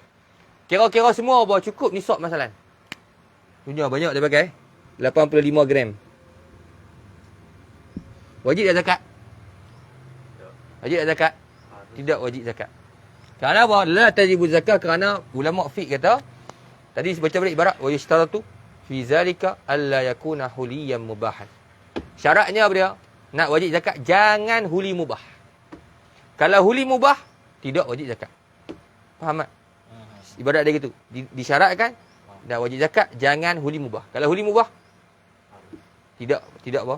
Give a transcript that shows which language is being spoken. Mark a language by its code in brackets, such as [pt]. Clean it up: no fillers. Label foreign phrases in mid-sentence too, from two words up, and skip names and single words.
[ms] Kira-kira semua apa? Cukup nisab masalah. Punya banyak dia pakai. 85 gram. Wajib tak zakat? Wajib tak zakat? Tidak wajib zakat. Kerana apa? [ar] لا تجب زكاة [ms] kerana ulama fiqh kata, tadi baca balik ibarat [ar] ويشترط في ذلك ألا يكون حليا مباحا. [ms] Syaratnya apa dia? Nak wajib zakat jangan [ar] حلي مباح. [ms] Kalau [ar] حلي مباح [ms] tidak wajib zakat. Faham tak? Ibarat dia gitu. Disyaratkan nak wajib zakat jangan [ar] حلي مباح. [ms] Kalau [ar] حلي مباح [ms] tidak apa?